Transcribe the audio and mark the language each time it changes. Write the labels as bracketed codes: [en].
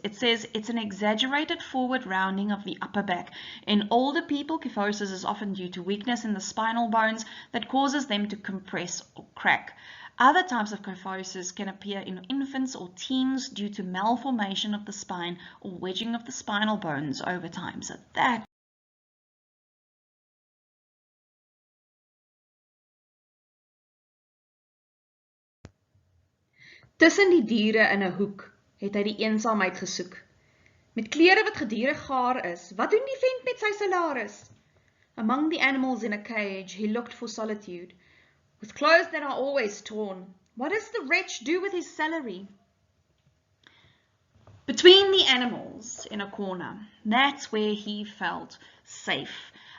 [en] It says it's an exaggerated forward rounding of the upper back. In older people, kyphosis is often due to weakness in the spinal bones that causes them to compress or crack. Other types of kyphosis can appear in infants or teens due to malformation of the spine or wedging of the spinal bones over time. [af] So that Tussen die diere in 'n hoek het hy die eensaamheid gesoek. Met klere wat gedurig gaar is, wat doen die vent met sy salaris? [en] Among the animals in a cage, he looked for solitude. With clothes that are always torn, what does the wretch do with his salary? Between the animals in a corner, that's where he felt safe.